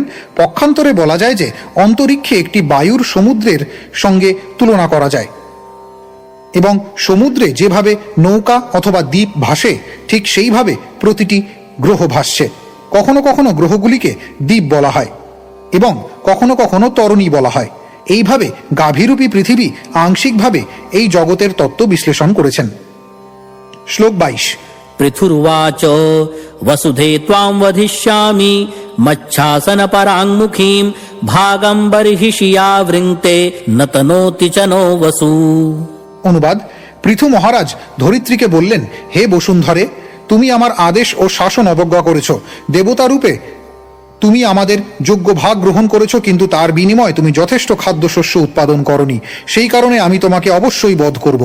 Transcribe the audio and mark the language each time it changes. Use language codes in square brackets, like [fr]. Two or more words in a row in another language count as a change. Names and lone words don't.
[bn] পক্ষান্তরে বলা যায় যে অন্তরিক্ষে একটি বায়ুর সমুদ্রের সঙ্গে তুলনা করা যায় এবং সমুদ্রে যেভাবে নৌকা অথবা দ্বীপ ভাসে ঠিক সেইভাবে প্রতিটি গ্রহ ভাসছে। কখনো কখনো গ্রহগুলিকে দ্বীপ বলা হয় এবং কখনো কখনো তরণী বলা হয়। এইভাবে গাভীরূপী পৃথিবী আংশিকভাবে এই জগতের তত্ত্ব বিশ্লেষণ করেছেন। শ্লোক 22। [sa] पृथुर्वाच वसुधे त्वां वधिष्यामि मच्छासन पराङ्मुखीं भागं बर्हिषिया वृङ्क्ते न तनोति च नो वसु। [bn] অনুবাদ, পৃথু মহারাজ ধরিত্রীকে বললেন, হে বসুন্ধরে, তুমি আমার আদেশ ও শাসন অবজ্ঞা করেছ। দেবতারূপে তুমি আমাদের যোগ্য ভাগ গ্রহণ করেছ, কিন্তু তার বিনিময়ে তুমি যথেষ্ট খাদ্যশস্য উৎপাদন করনি, সেই কারণে আমি তোমাকে অবশ্যই বধ করব।